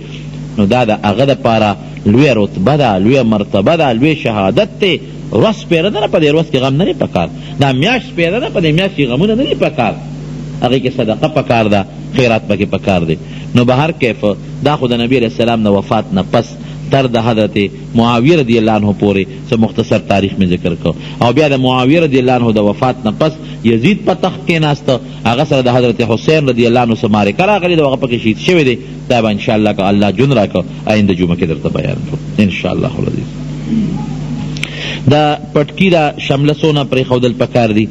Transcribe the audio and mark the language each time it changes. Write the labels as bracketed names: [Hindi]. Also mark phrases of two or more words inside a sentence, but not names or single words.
[Pashto] نو دا د هغه دپاره لویه رتبه ده، لویه مرتبه ده، لوی شهادت دی. ورځ سپېره ده نه، په دې ورځ کې غم نه دی پکار. دا میاشت سپېره ده، په دې میاشت کې غمونه نه دي پکار. هغې کې صدقه پکار ده، خیرات پکې پکار دی. نو به هر کیف دا خو د نبی [Arabic] علیہ السلام [Pashto] نه وفات نه پس تر د حضرت معاویه [Arabic] رضی الله عنه [Pashto] پورې څه مختصر تاریخ میں ذکر کو. او بیا د معاویه [Arabic] رضی الله عنه [Pashto] د وفات نه پس یزید په تخت کې ناسته، هغه سره د حضرت حسین [Arabic] رضی الله عنه [Pashto] سره معرکه راغلې ده، هغه پکې شهید شوی دی. دا به انشاءالله که الله جون راکړه آینده جمعه کې درته بیان کړو [Arabic] انشاءالله العزیز. [Pashto] دا پټکی دا شملسونه پرېښودل پکار دي.